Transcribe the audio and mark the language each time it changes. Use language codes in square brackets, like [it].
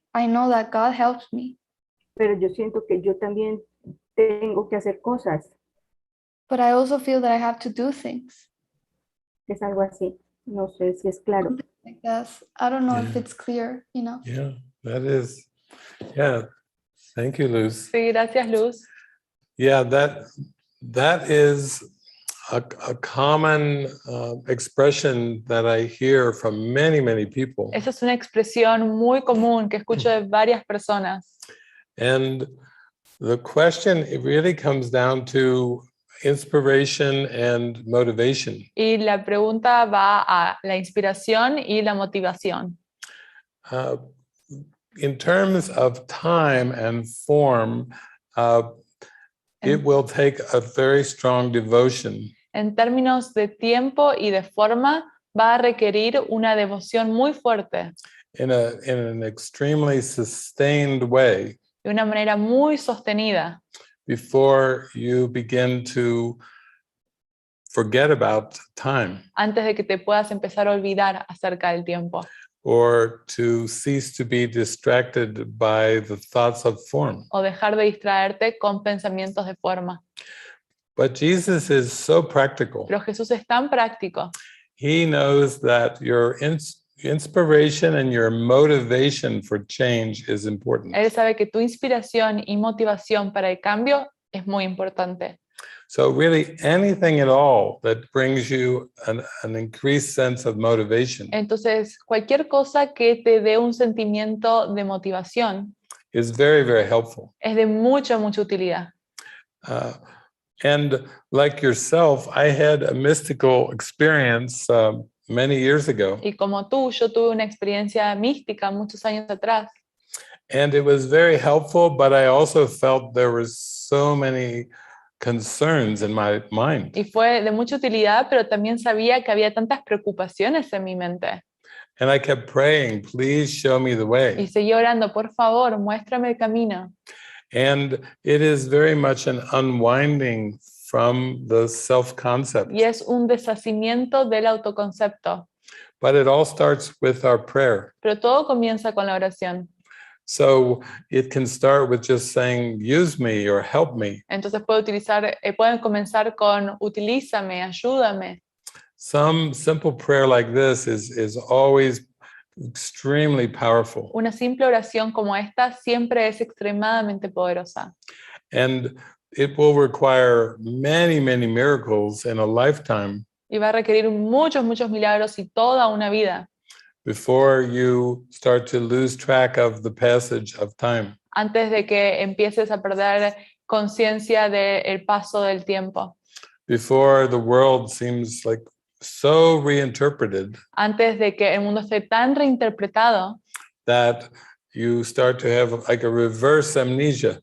[en] I know that God helps me, [es] pero yo siento que yo también tengo que hacer cosas. [en] but I also feel that I have to do things. [es] Es algo así. No sé si es claro. [en] Like that. I don't know if Yeah. it's clear, you know. Yeah, that is. Yeah, thank you, Luz. [es] Sí, gracias, Luz. [en] Yeah, that is a common expression that I hear from many people. [es] Esa es una expresión muy común que escucho de varias personas. [en] And the question, it really comes down to inspiration and motivation. [es] Y la pregunta va a la inspiración y la motivación. [en] In terms of time and form, it will take a very strong devotion. [es] En términos de tiempo y de forma, va a requerir una devoción muy fuerte, [en] In an extremely sustained way [es] de una manera muy sostenida, [en] before you begin to forget about time [es] antes de que te puedas empezar a olvidar acerca del tiempo [en] or to cease to be distracted by the thoughts of form. [es] o dejar de distraerte con pensamientos de forma. [en] But Jesus is so practical. [es] Pero Jesús es tan práctico. [en] He knows that your inspiration and your motivation for change is important. [es] Él sabe que tu inspiración y motivación para el cambio es muy importante. [en] So really anything at all that brings you an increased sense of motivation [es] Entonces, cualquier cosa que te dé un sentimiento de motivación [en] is very helpful. [es] es de mucha utilidad. [en] And like yourself, I had a mystical experience many years ago. [es] Y como tú, yo tuve una experiencia mística muchos años atrás. [en] And it was very helpful, but I also felt there were so many concerns in my mind. [es] Y fue de mucha utilidad, pero también sabía que había tantas preocupaciones en mi mente. [en] And I kept praying, please show me the [es] Y [en] way. [es] seguí orando, por favor, muéstrame el camino. [en] And it is very much an unwinding from the self-concept. [es] Y es un deshacimiento del autoconcepto. [en] But it all starts with our prayer. [es] Pero todo comienza con la oración. [en] So it can start with just saying, use me or help me. [es] Entonces pueden comenzar con utilízame, ayúdame. [en] Some simple prayer like this is always extremely powerful. [es] Una simple oración como esta siempre es extremadamente poderosa. [en] And it will require many miracles in a lifetime [es] Y va a requerir muchos milagros y toda una vida [en] before you start to lose track of the passage of time. [es] antes de que empieces a perder conciencia del paso del tiempo. [en] Before the world seems like so reinterpreted [es] Antes de que el mundo esté tan reinterpretado [en] that you start to have like a reverse amnesia.